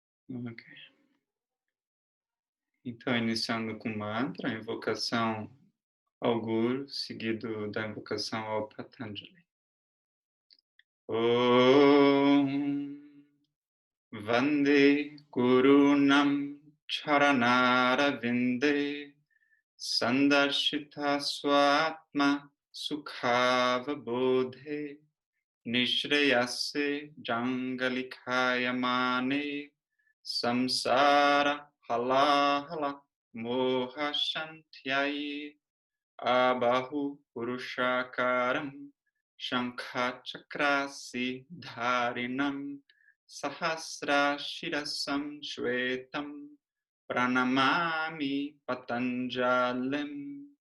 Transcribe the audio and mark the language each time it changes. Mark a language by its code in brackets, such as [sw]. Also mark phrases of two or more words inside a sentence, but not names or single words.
[pt] Ok. Então, iniciando com mantra, a invocação ao Guru, seguido da invocação ao Patanjali. [sa] Om Vande Gurunam Charanara Sandarshita Swatma Sukhava Bodhe Nishreyase Jangalikayamane Samsara Halahala Mohashantyai Abahu Purushakaram Shankhachakrasi Dharinam Sahasra Shirasam Shwetam Pranamami Patanjalim.